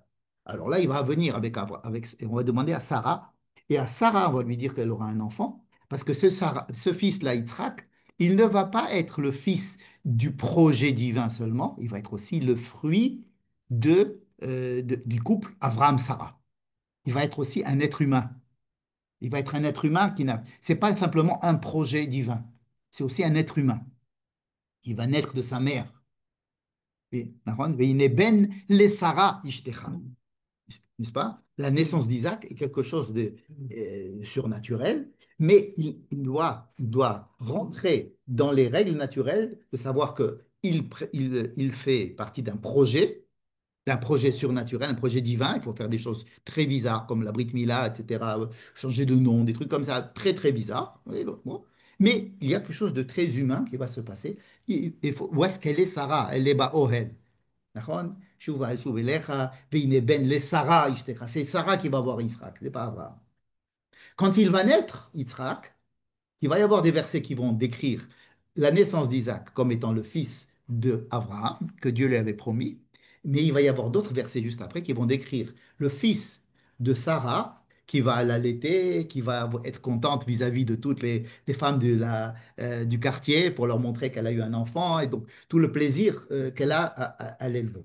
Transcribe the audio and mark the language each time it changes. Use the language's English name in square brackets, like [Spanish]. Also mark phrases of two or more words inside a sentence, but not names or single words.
[French] Alors là, il va venir et on va demander à Sarah, et à Sarah, on va lui dire qu'elle aura un enfant, parce que ce fils-là, Yitzhak, il ne va pas être le fils du projet divin seulement, il va être aussi le fruit du couple Abraham-Sarah. Il va être aussi un être humain. Il va être un être humain c'est pas simplement un projet divin, c'est aussi un être humain. Il va naître de sa mère. Oui, [Hebrew] נכון? והנה בן לשרה אשתך. [French] N'est-ce pas? La naissance d'Isaac est quelque chose de surnaturel, mais il doit rentrer dans les règles naturelles de savoir qu'il fait partie d'un projet surnaturel, un projet divin. Il faut faire des choses très bizarres comme la [Hebrew] ברית מילה, [French] etc., changer de nom, des trucs comme ça, très très bizarres. Oui, bon. Mais il y a quelque chose de très humain qui va se passer. Où est-ce qu'elle est, Sarah? Elle est Ohel. נכון? [Hebrew] שוב אליך, והנה בן לשרה אשתך. [French] C'est Sarah qui va voir Yitzhak, c'est pas Abraham. Quand il va naître, Yitzhak, il va y avoir des versets qui vont décrire la naissance d'Isaac comme étant le fils de Abraham, que Dieu lui avait promis, mais il va y avoir d'autres versets juste après qui vont décrire le fils de Sarah, qui va l'allaiter, qui va être contente vis-à-vis de toutes les femmes du quartier pour leur montrer qu'elle a eu un enfant, et donc tout le plaisir qu'elle a à l'élever.